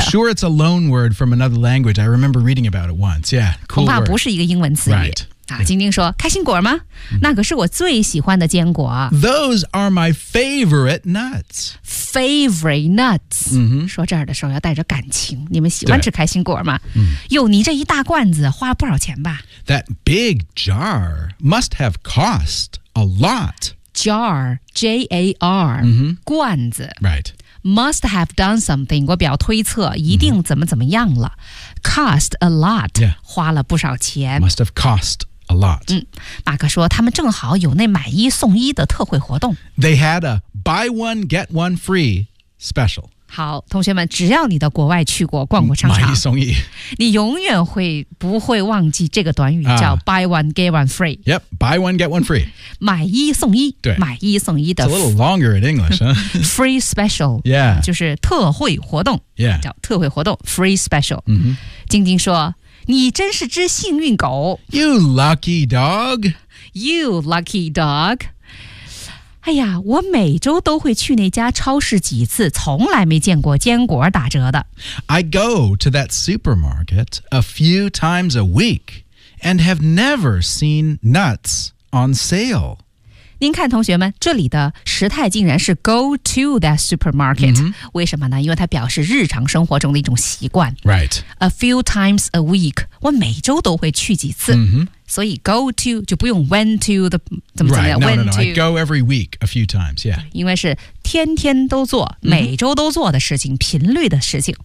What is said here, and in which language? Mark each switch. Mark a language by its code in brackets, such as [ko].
[en] I'm sure it's a loan word from another language. I remember reading about it once. Yeah, cool [zh] 恐怕不是一个英文词语 [en] Right. [zh] 啊、晶晶说开心果吗、嗯、那可是我最喜欢的坚果 [en] Those are my favorite nuts Favorite nuts、嗯、 [zh] 说这儿的时候要带着感情你们喜欢吃开心果吗、嗯、哟你这一大罐子花了不少钱吧 [en] That big jar must have cost a lot Jar J-A-R、嗯、 [zh] 罐子 [en] Right Must have done something [zh] 我比较推测一定怎么怎么样了、 [en] 嗯、Cost a lot、 yeah. [zh] 花了不少钱 [en] Must have costA lot. [zh] 嗯，马克说他们正好有那买一送一的特惠活动。 [en] They had a buy one get one free special. [zh] 好，同学们，只要你到国外去过逛过商场，买一送一，你永远会不会忘记这个短语叫 [en] buy one get one free. Yep, buy one get one free. [zh] 买一送一，对，买一送一的。 [en] It's a little longer in English, huh? free special. Yeah, [zh] 就是特惠活动。 [en] Yeah, [zh] 叫特惠活动 [en] free special. 嗯哼， [zh] 晶晶说。你真是只幸运狗 [en] You lucky dog You lucky dog [zh] 哎呀我每周都会去那家超市几次从来没见过坚果打折的 [en] I go to that supermarket a few times a week and have never seen nuts on sale [zh] 您看同学们这里的时态竟然是 [en] go to that supermarket、 mm-hmm. [zh] 为什么呢因为它表示日常生活中的一种习惯 [en] Right A few times a week [zh] 我每周都会去几次、 [en] mm-hmm. [zh] 所以 go to 就不用 went to 的怎么怎么样 [en] Right, went no, no, no, to, I go every week a few times, yeah [zh] 因为是天天都做每周都做的事情、mm-hmm. 频率的事情